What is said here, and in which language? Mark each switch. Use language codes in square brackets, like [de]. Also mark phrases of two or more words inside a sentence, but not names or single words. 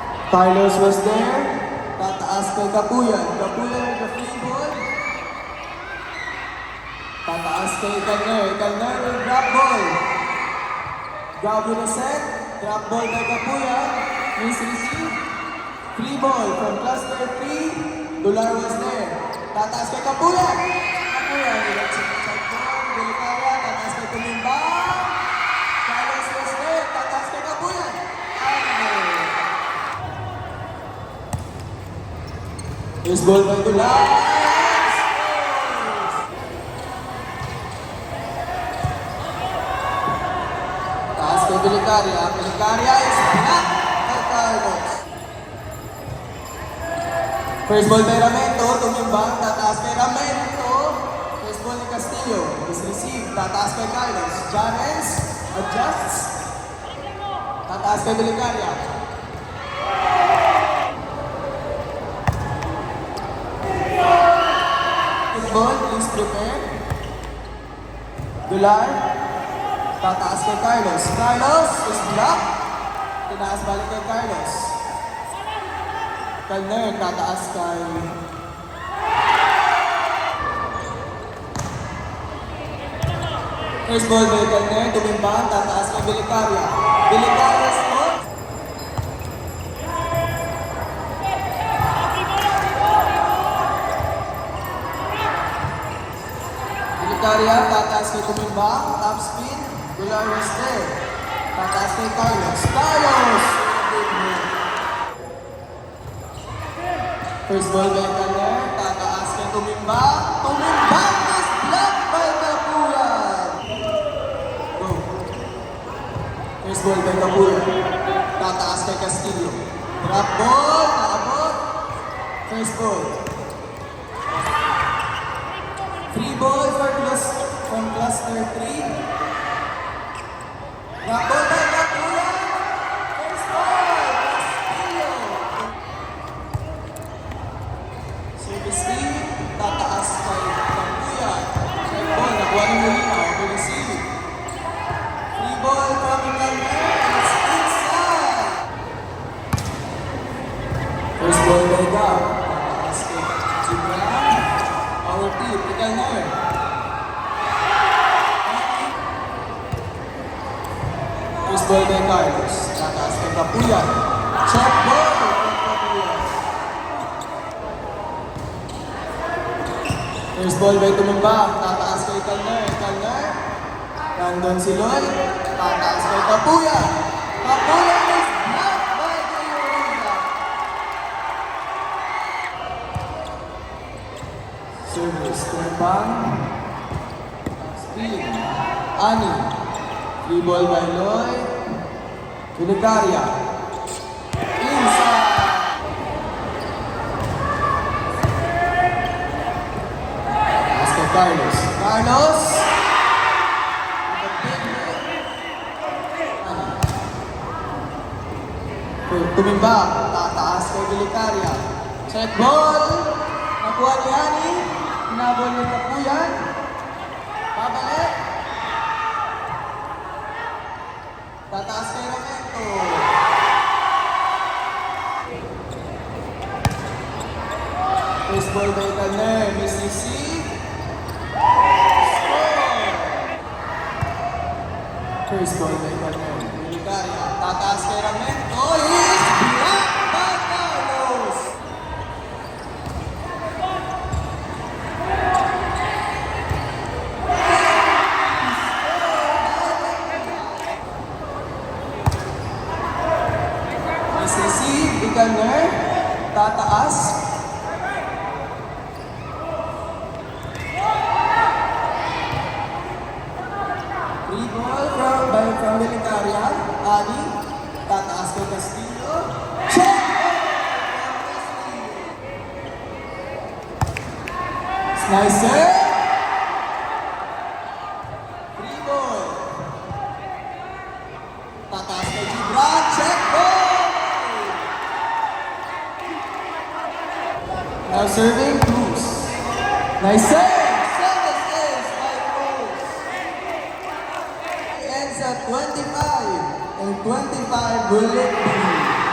[en] Carlos was there. [tl] Tataas kay Kapuyan. [en] Kapuyan with the free ball. [tl] Tataas kay Calner. [en] Calner with grab ball. Grab with a set. Grab ball by Kapuyan. Miss receive. Free ball from cluster 3. Dular was there. [tl] Tataas kay Kapuyan. [en] Kapuyan with a side ball. [tl] Delicaria. Tataas kay Tumimbang. [en] Carlos was there. [tl] Tataas kay Kapuyan. [en] Here's ball by Dular. [tl] Taas kay Delicaria. [en] Delicaria is blocked by Carlos. First ball by Ramento. Tumimbang. [tl] Tataas kay Ramento. [en] First ball ni Castillo. Is received. [tl] Tataas kay Carlos. Jarens adjusts. Tataas kay Delicaria. [en] Ball, please prepare. [tl] Dular. Tataas kay Carlos. [en] Carlos is blocked. [tl] Tinaas balik kay Carlos. Calner, tataas kay... [en] First ball by Calner. Tumimbang. [tl] Tataas kay Delicaria. Delicaria spot. Delicaria, tataas kay Tumimbang, [en] top spin, Dular was there. [tl] Tataas kay Carlos. Carlos! [en] First ball by Calner, [tl] tataas kay [en] Tumimbang. Tumimbang is blocked by Kapuyan. Go. First ball by Kapuyan. [tl] Tataas kay Castillo. [en] Drop ball, naabot. First ball. Free ball from cluster 3. Drop ball by Kapuyan. First ball, Castillo. Service team, [tl] tataas kay Kapuyan. [en] Check ball, [tl] nakuha ni [en] Molina. Receive. Free ball from Calner. It's inside. First ball by Gab. [tl] Tataas kay Gibran. [en] Our team, Calner. First ball by Carlos. [tl] Tataas kay Kapuyan. [en] Check ball from Kapuyan. First ball by Tumimbang. [tl] Tataas kay Calner. Calner. Nandun si Lloyd. Tataas kay Kapuyan. [en] Kapuyan is blocked by Kapuyan. Service. Tumimbang. Speed. Ani. Free ball by Lloyd. Delicaria. Inside. Pass kay Carlos. Carlos. With a big hit. Tumimbang. [tl] Tataas kay Delicaria. [en] Check ball. [tl] Nakuha ni Ani. Hinabol ni Kapuyan. Babalik. Tataas kay Ramento. [en] First ball by Calner. Miss receive. Score! First ball by Calner. Delicaria. [tl] Tataas kay Ramento. [en] Is blocked by Carlos. Miss receive. [tl] Di Calner. Tataas. [en] Free ball from Delicaria. [tl] Ani. Tataas kay Castillo. Check! [en] Slicer. Free ball. [tl] Tataas kay Gibran. [en] Check ball! Now serving Cruz. Nice serve! Service is by Cruz. Ends at 25. And 25 will it be?